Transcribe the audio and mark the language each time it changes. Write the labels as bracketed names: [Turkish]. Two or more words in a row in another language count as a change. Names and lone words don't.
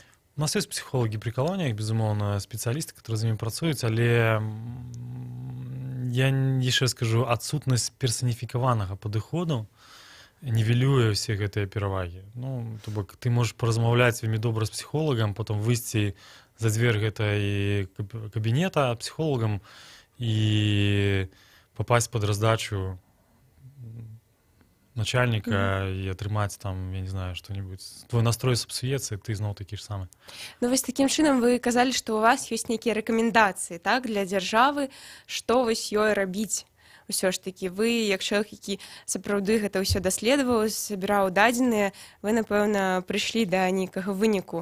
[Belarusian] У нас ёсць псіхолагі пры калоніях, безумоўна, спецыялісты, которые з імі працуюць, але я яшчэ скажу, адсутнасць персаніфікаванага падыходу нівелюе ўсе гэтыя перавагі. Ну, то бок, ты можаш паразмаўляць вельмі добра з псіхолагам, потом выйсці за дзвер гэтай кабінета псіхолагам і [Russian] попасть под раздачу начальника [Belarusian] і атрымаць там, я не знаю, што-нибудь. Твой настрой сапсуецца, і ты зноў такі ж самы. Ну, вось такім чынам вы казалі, што у вас ёсць нейкія рэкамендацыі, так, для дзяржавы, што вось ёй рабіць. Усё ж такі вы, як чалавек, які сапраўды гэта ўсё даследаваў, збіраў дадзеныя, вы, напэўна, прыйшлі да нейкага выніку.